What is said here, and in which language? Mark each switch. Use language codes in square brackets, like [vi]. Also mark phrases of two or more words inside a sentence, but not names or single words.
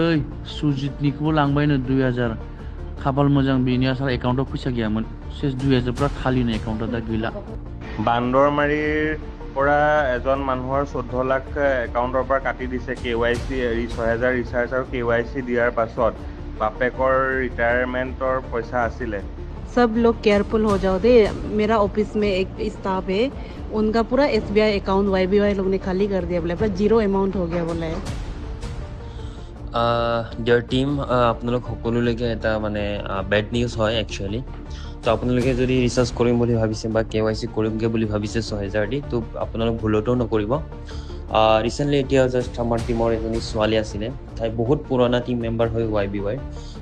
[brx] सुजितनिखौबो लांबायनो 2000 खाफाल मोजां बेनि आसार एकाउन्टाव फैसा गैयामोन सेस 2000 पुरा खालिनो एकाउन्टाव दा गैला [as] বান্দৰমাৰীৰ পৰা এজন মানুহৰ 14 লাখ একাউণ্টৰ পৰা কাটি দিছে KYC 6000 ৰিচাৰ্জ আৰু KYC দিয়াৰ পাছত বাপেকৰ ৰিটায়াৰমেণ্টৰ পইচা আছিলে [hi] सब लोग केयरफुल हो जाओ दे मेरा ऑफिस में एक स्टाफ है उनका पूरा SBI अकाउंट YBY लोग ने खाली कर दिया बोले पूरा [en] zero amount [hi] हो गया बोला है [en] dear team [as] আপোনালোক সকলোলৈকে এটা মানে [en] bad news [as] হয় একচুৱেলি তো আপোনালোকে যদি ৰিচাৰ্জ কৰিম বুলি ভাবিছে বা KYC কৰিমগৈ বুলি ভাবিছে 6000 দি তো আপোনালোক ভুলতো নকৰিব ৰিচেণ্টলি এতিয়া জাষ্ট আমাৰ টিমৰ এজনী ছোৱালী আছিলে তাই বহুত পুৰণা [en] team member [as] হৈ YBY 14